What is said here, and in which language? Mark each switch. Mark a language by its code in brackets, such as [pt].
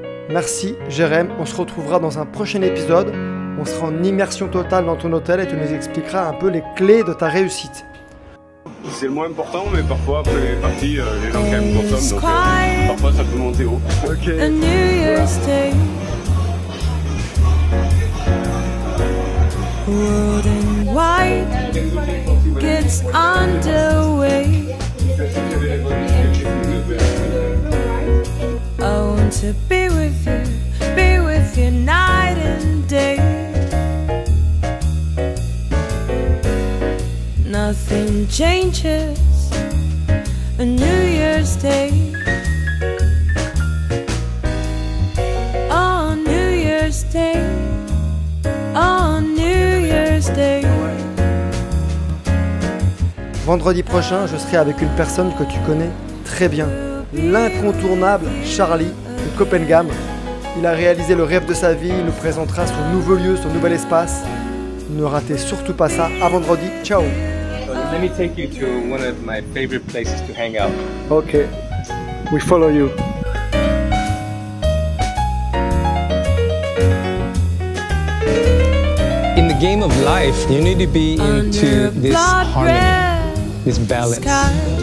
[fr] Merci Jérém, on se retrouvera dans un prochain épisode. On sera en immersion totale dans ton hôtel et tu nous expliqueras un peu les clés de ta réussite. C'est le moins important, mais parfois après les parties, les gens quand même consomment, donc parfois ça peut monter haut. Ok. [en] A New Year's Day, world in white gets underway. I want to be with you night and day. Nothing changes, a New Year's Day. Oh, New Year's Day. Oh, New Year's Day. [fr] Vendredi prochain, je serai avec une personne que tu connais très bien, l'incontournable Charlie de Copenhague. Il a réalisé le rêve de sa vie, il nous présentera son nouveau lieu, son nouvel espace. Ne ratez surtout pas ça. À vendredi, ciao. [en] Let me take you to one of my favorite places to hang out. Okay, we follow you. In the game of life, you need to be into this harmony, this balance.